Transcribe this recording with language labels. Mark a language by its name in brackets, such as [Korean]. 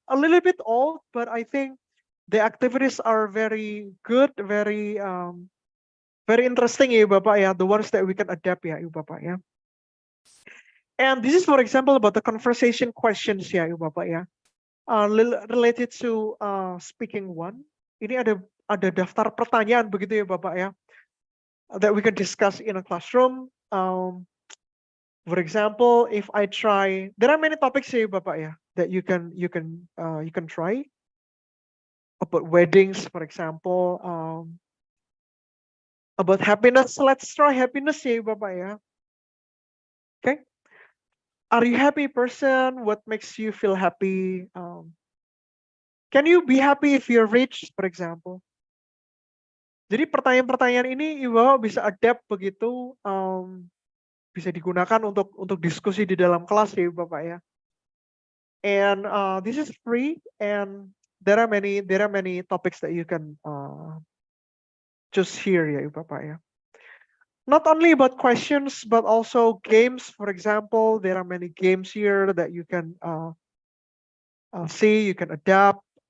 [English] A little bit old, but I think the activities are very good, very Very interesting ya Bapak ya, the ones that we can adapt ya Ibu Bapak ya. And this is for example about the conversation questions ya Ibu Bapak ya. Related to speaking one. [Indonesian] Ini ada daftar pertanyaan begitu ya Bapak ya. [English] That we can discuss in a classroom. For example, if I try, there are many topics here Bapak ya that you can try. About weddings, for example, about happiness. Let's try happiness ya Bapak ya. Okay. Are you happy person? What makes you feel happy? Can you be happy if you're rich, for example? [Indonesian] Jadi pertanyaan-pertanyaan ini Ibu Bapak bisa adapt begitu, bisa digunakan untuk diskusi di dalam kelas ya Ibu Bapak ya. [English] And this is free, and there are many topics that you can choose here ya Ibu Bapak ya. Not only about questions, but also games. For example, there are many games here that you can see, you can adapt.